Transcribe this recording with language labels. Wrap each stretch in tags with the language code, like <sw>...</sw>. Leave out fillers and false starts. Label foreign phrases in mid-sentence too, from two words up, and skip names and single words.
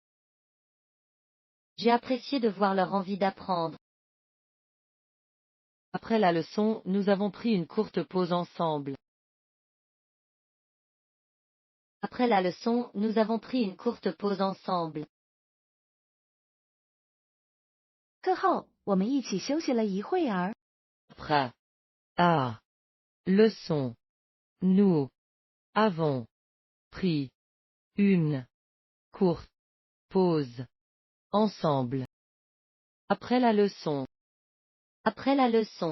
<fr>J'ai apprécié de voir leur envie d'apprendre. Après la leçon, nous avons pris une courte pause ensemble. Après la leçon, nous avons pris une courte pause ensemble.</fr> <zh>课后，我们一起休息了一会儿。</zh> <fr>Après. Ah. Leçon. Nous. Avons. Pris. Une. Courte. Pause. Ensemble. Après la leçon. Après la leçon.</fr>